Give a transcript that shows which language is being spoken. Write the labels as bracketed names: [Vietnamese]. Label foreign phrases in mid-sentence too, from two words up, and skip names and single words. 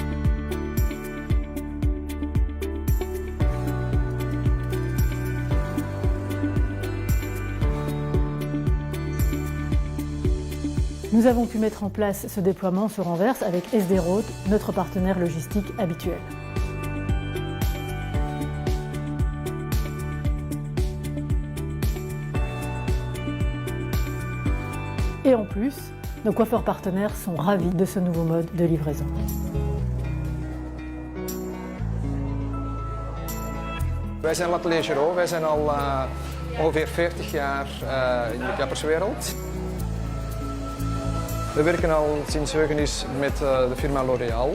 [French] Nous avons pu mettre en place ce déploiement sur Anvers avec SD Road, notre partenaire logistique habituel. Et en plus, nos coiffeurs partenaires sont ravis de ce nouveau mode de livraison. [Dutch] Wij zijn l'Atelier Giraud, wij zijn al ongeveer 40 jaar in de kapperswereld. We werken al sinds heugenis met de firma L'Oréal.